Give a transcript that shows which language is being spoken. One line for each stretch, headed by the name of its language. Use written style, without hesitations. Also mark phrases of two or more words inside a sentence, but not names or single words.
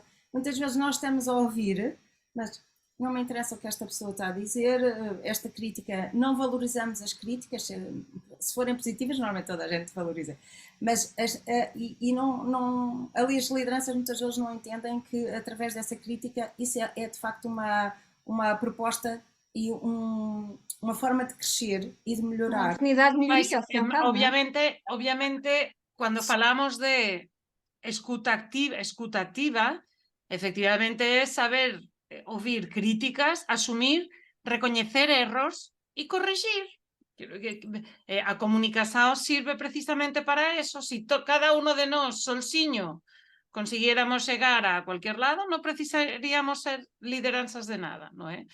Portuguese: Muitas vezes nós estamos a ouvir, mas não me interessa o que esta pessoa está a dizer, esta crítica, não valorizamos as críticas, se forem positivas, normalmente toda a gente valoriza, mas ali as lideranças muitas vezes não entendem que através dessa crítica isso é de facto uma proposta e uma forma de crescer e de Uma melhorar. oportunidade de Mas, melhoria, ao fim e ao cabo, não é? obviamente,
Galician: cuando falamos de escuta activa, efectivamente es saber oír críticas, asumir, recoñecer erros e corregir. A comunicación sirve precisamente para eso. Si cada uno de nós, solsiño, consiguiéramos chegar a cualquier lado, non precisaríamos ser lideranzas de nada, non é?